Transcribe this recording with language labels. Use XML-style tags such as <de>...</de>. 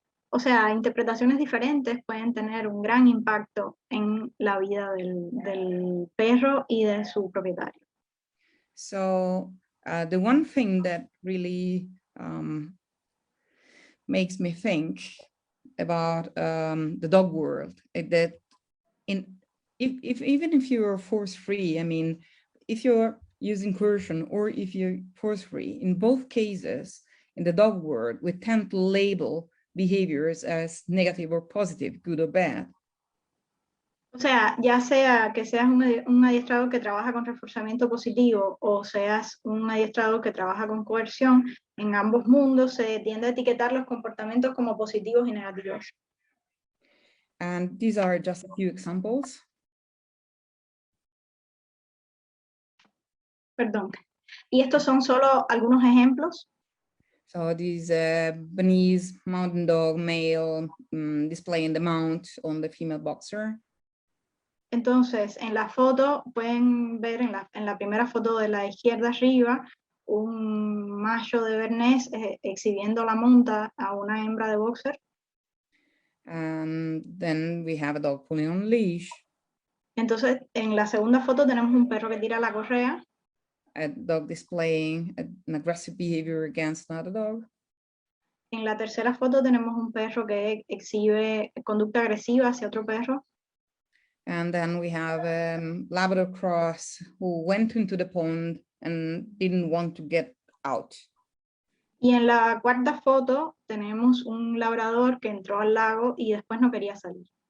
<es>O sea, interpretaciones diferentes pueden tener un gran impacto en la vida del perro y de su propietario.</es> <en>So the one thing that really makes me think about the dog world is that even if you're force-free, I mean, if you're using coercion or if you're force-free, in both cases, in the dog world, we tend to label behaviors as negative or positive, good or bad.</en> <es>O sea, ya sea que seas un adiestrador que trabaja con reforzamiento positivo o seas un adiestrador que trabaja con coerción, en ambos mundos se tiende a etiquetar los comportamientos como positivos y negativos.</es> <en>And these are just a few examples.</en> <es>Perdón. Y estos son solo algunos ejemplos.</es> <en>So this Bernese mountain dog male displaying the mount on the female boxer.</en> <es>Entonces, en la foto pueden ver en la primera foto de la izquierda arriba un macho de Bernés exhibiendo la monta a una hembra de boxer.</es> <en>And then we have a dog pulling on leash.</en> <es>Entonces, en la segunda foto tenemos un perro que tira la correa.</es> <en>a dog displaying an aggressive behavior against another dog.</en> <es>En la tercera foto tenemos un perro que exhibe conducta agresiva hacia otro perro.</es> <en>And then we have a Labrador cross who went into the pond and didn't want to get out.</en> <es>Y en la cuarta foto tenemos un labrador que entró al lago y después no quería salir.</es>